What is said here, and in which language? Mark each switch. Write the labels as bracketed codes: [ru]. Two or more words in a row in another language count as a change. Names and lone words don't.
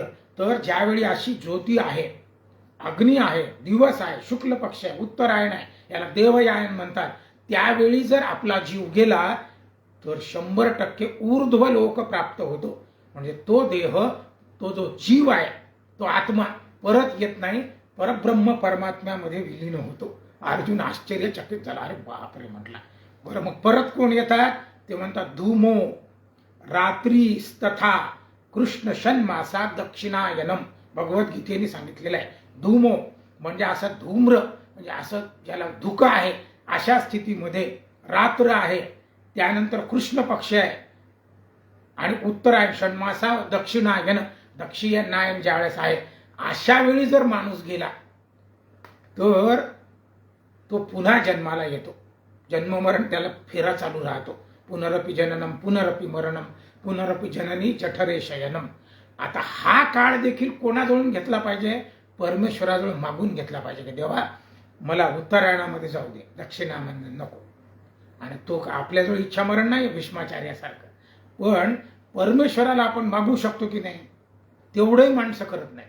[mr] तर ज्यावेळी अशी ज्योती आहे, अग्नी आहे, दिवस आहे, शुक्ल पक्ष आहे, उत्तरायण आहे, याला देवयान म्हणतात, त्यावेळी जर आपला जीव गेला तर 100% ऊर्ध्व लोक प्राप्त होतो. म्हणजे तो देह, तो जो जीव आहे, तो आत्मा परत येत नाही, परब्रह्म परमात्म्यामध्ये विलीन होतो. अर्जुन आश्चर्यचकित झाला, अरे बापरे म्हटला. बरं मग परत कोण येतात, ते म्हणतात [sa] धूमो रात्रीस्तथा कृष्ण षण्मासा दक्षिणायनम. [mr] भगवद्गीतेने सांगितलेलं आहे. धूमो म्हणजे असं धूम्र, म्हणजे असं ज्याला धुकं आहे अशा स्थितीमध्ये रात्र आहे, त्यानंतर कृष्ण पक्ष आहे आणि उत्तरायण षण्मासा दक्षिणायन, दक्षिणायन ज्यावेळेस आहे, अशा वेळी जर माणूस गेला तर तो पुन्हा जन्माला येतो. जन्ममरण त्याला फेरा चालू राहतो. [sa] पुनरपि जननम पुनरपि मरणम पुनरपि जननी जठरे शयनम. [mr] आता हा काळ देखील कोणाजवळून घेतला पाहिजे, परमेश्वराजवळ मागून घेतला पाहिजे की देवा मला उत्तरायणामध्ये जाऊ दे, दक्षिणामध्ये नको. आणि तो आपल्याजवळ इच्छा मरण नाही भीष्माचार्यासारखं, पण परमेश्वराला आपण मागू शकतो की नाही, तेवढंही माणसं करत नाही.